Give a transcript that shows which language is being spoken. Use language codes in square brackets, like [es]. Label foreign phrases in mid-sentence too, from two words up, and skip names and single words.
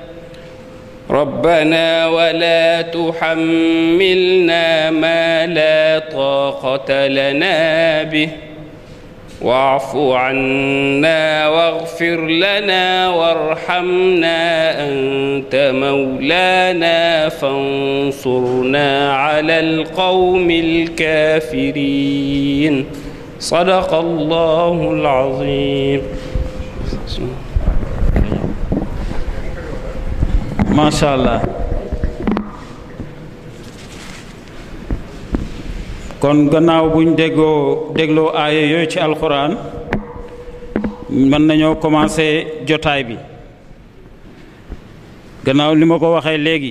[ar] ربنا ولا تحملنا ما لا طاقة لنا به واعف عنا واغفر لنا وارحمنا أنت مولانا فانصرنا على القوم الكافرين صدق الله العظيم ما شاء الله [wo] kon gannaaw buñ dégloo aaya yooyu ci alxuraan mën nañoo commencé jotaay bi gannaaw li ma ko waxee léegi